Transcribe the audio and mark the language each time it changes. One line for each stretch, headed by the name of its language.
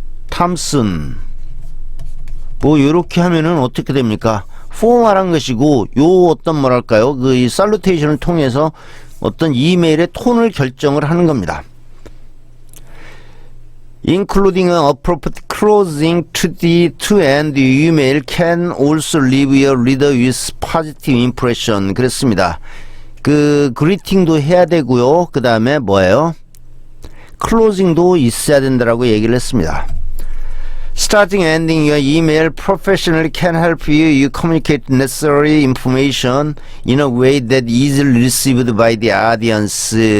Korean: 탐슨 요렇게 하면은 어떻게 됩니까? 포멀한 것이고 요 어떤 뭐랄까요? 그 이 살루테이션을 통해서 어떤 이메일의 톤을 결정을 하는 겁니다.
English: Including an appropriate closing to end the email can also leave your reader with positive impression.
Korean: 그랬습니다. 그 greeting도 해야 되고요. 그 다음에 뭐예요? closing도 있어야 된다라고 얘기를 했습니다.
English: Starting and ending your email professionally can help you communicate necessary information in a way that easily received by the audience.